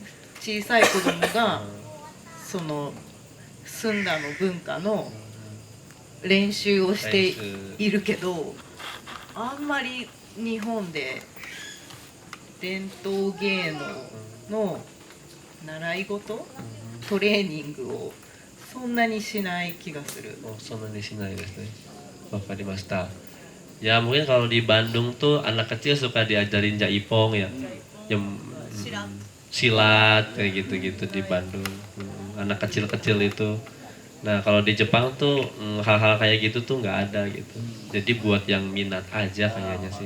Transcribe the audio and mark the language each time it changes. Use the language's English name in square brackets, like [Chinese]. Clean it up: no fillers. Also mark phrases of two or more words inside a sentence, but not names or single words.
[Japanese] 小さい子供がそのスンダの文化の練習をしているけど、あんまり日本で伝統芸能の習い事、トレーニングをそんなにしない気がする。そんなにしないですね。 [Indonesian] わかりました。Ya mungkin kalau di Bandung tuh anak kecil suka diajarin jaipong ya, yang silat kayak gitu-gitu di Bandung. Anak kecil-kecil itu. Nah kalau di Jepang tuh hal-hal kayak gitu tuh nggak ada gitu. Jadi buat yang minat aja kayaknya sih.